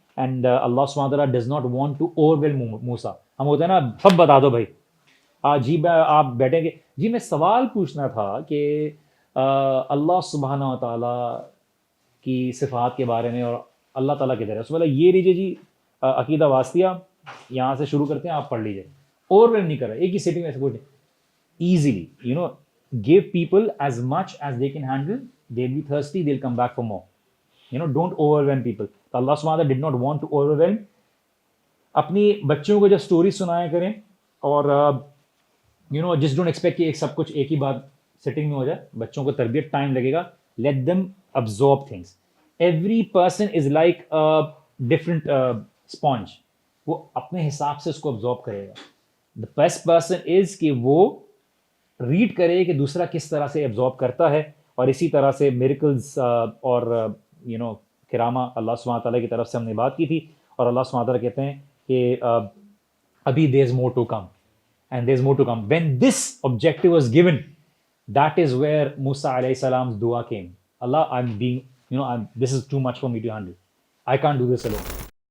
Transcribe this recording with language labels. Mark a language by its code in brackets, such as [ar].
[ur] And اللہ سبحانہ تعالیٰ [en] does not want to overwhelm [ur] موسیٰ. ہم ہوتے ہیں نا سب بتا دو بھائی, جی آپ بیٹھیں گے, جی میں سوال پوچھنا تھا کہ اللہ سبحانہ و تعالیٰ کی صفات کے بارے میں اور اللہ تعالیٰ کی طرف سے بولا یہ لیجیے جی عقیدہ واسطیہ, یہاں سے شروع کرتے ہیں, آپ پڑھ لیجیے. اوور ویل نہیں کر رہا, ایک ہی سیٹنگ میں ایسے پوچھیں easily. [en] Give people as much as they can handle. They'll be thirsty, they'll come back for more. Don't overwhelm people. So Allah subhanahu wa ta'ala did not want to overwhelm. [ur] اپنی بچوں کو جب story سنایا کریں اور [en] just don't expect [ur] کہ سب کچھ ایک ہی بات سیٹنگ میں ہو جائے. بچوں کو تربیت ٹائم لگے گا. [en] Let them absorb things. Every person is like a different sponge. [ur] وہ اپنے حساب سے اس کو absorb کرے گا. [en] The best person is [ur] کہ وہ ریڈ کرے کہ دوسرا کس طرح سے ایبزارب کرتا ہے, اور اسی طرح سے میریکلز اور کرامہ اللہ سبحانہ تعالیٰ کی طرف سے ہم نے بات کی تھی, اور اللہ سبحانہ تعالیٰ کہتے ہیں کہ ابھی [en] there is more to come [ur] and there is more to come. [en] When this objective was given, that is where Musa alayhi salam's dua came. Allah, I'm being, this is too much for me to handle. I can't do this alone.